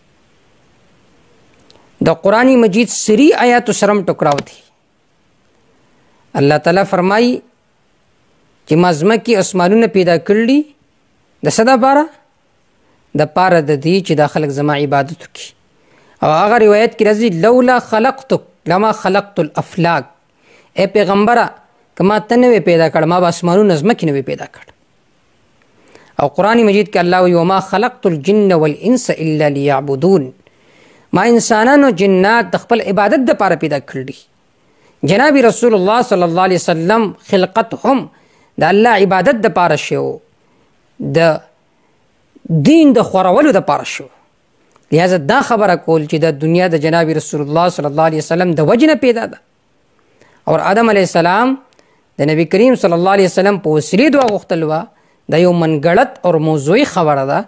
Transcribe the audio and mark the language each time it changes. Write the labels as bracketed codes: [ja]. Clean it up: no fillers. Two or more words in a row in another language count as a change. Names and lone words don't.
[ps] د قرآن مجید سری آیاتو سرم ټکراو دی. الله تعالی فرمایي چې ما ځمکې اسمانونه پیدا کړي د څه دپاره؟ د پاره د دې چې دا خلک زما عبادت وکړي. او هغه روایت کې راځي [ar] لولا خلقتک لما خلقت الافلاک، [ps] ای پیغمبره که ما ته نه وی پیدا کړ ما به اسمانونه ځمکې نه وی پیدا کړ. او قرآن مجید کې الله وی [ar] وما خلقت الجن والانس الا لیعبدون، [ps] ما انسانانو جنات د خپل عبادت دپاره پیدا کړي. جناب رسول الله صلی الله علیه وسلم خلقت هم د الله عبادت دپاره شو، د دین د خورولو دپاره شو. لہذا دا خبره کول چې د دنیا د جناب رسول الله صلی الله علیه وسلم د وجې نه پیدا ده او آدم علیه السلام د نبی کریم صلی الله علیه وسلم په وسیلې دعا غوښتل وه دا یو منګړت او موضوعي خبره ده.